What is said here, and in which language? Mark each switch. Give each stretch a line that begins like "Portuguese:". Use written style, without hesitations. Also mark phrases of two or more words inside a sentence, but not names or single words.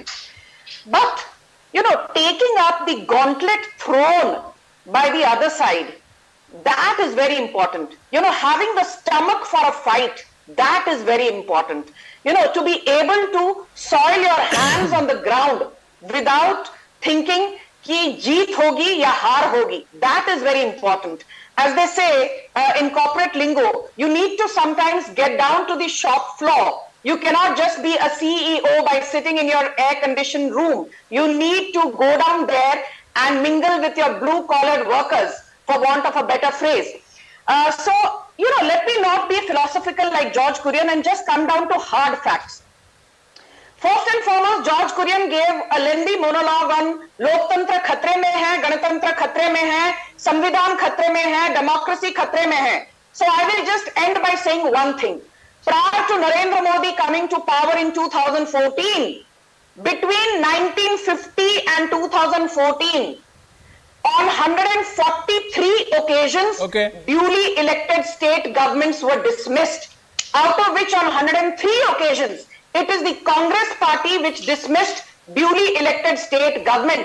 English: But, you know, taking up the gauntlet thrown by the other side, that is very important. You know, having the stomach for a fight, that is very important. You know, to be able to soil your hands on the ground without thinking
Hindi: कि जीत होगी या हार होगी,
English: that is very important. As they say in corporate lingo, you need to sometimes get down to the shop floor. You cannot just be a CEO by sitting in your air-conditioned room. You need to go down there and mingle with your blue-collared workers, for want of a better phrase. So, you know, let me not be philosophical like George Kurian and just come down to hard facts. First and foremost, George Kurian gave a lengthy monologue on
Hindi: लोकतंत्र खतरे में है, गणतंत्र खतरे में है, संविधान खतरे में है, democracy खतरे में है.
English: So I will just end by saying one thing. Prior to Narendra Modi coming to power in 2014, between 1950 and 2014, on 143 occasions, duly elected state governments were dismissed, out of which on 103 occasions, it is the Congress party which dismissed duly elected state governments.